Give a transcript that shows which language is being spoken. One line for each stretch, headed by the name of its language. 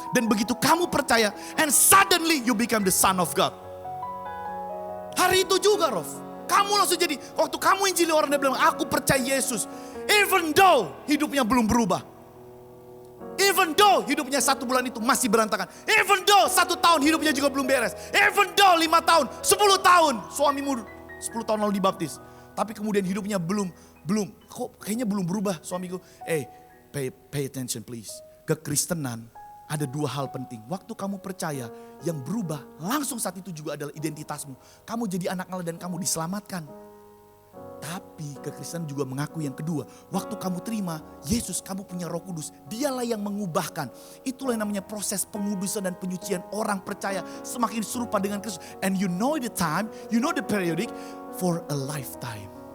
Indonesian: Dan begitu kamu percaya,
English: and suddenly you become the son of God.
Indonesian: Hari itu juga Rof. Kamu langsung jadi, waktu kamu injili orang dia bilang, aku percaya Yesus.
English: Even though
Indonesian: hidupnya belum berubah. Even though hidupnya 1 bulan itu masih berantakan.
English: Even though
Indonesian: 1 tahun hidupnya juga belum beres. Even though 5 tahun, 10 tahun. Suamimu 10 tahun lalu dibaptis. Tapi kemudian hidupnya belum, kok kayaknya belum berubah suamiku.
English: Pay attention please.
Indonesian: Kekristenan ada 2 hal penting. Waktu kamu percaya, yang berubah langsung saat itu juga adalah identitasmu. Kamu jadi anak Allah dan kamu diselamatkan. Tapi kekristenan juga mengaku yang kedua. Waktu kamu terima Yesus, kamu punya Roh Kudus. Dialah yang mengubahkan. Itulah yang namanya proses pengudusan dan penyucian. Orang percaya semakin serupa dengan Kristus.
English: And you know the time, you know the periodic for a lifetime.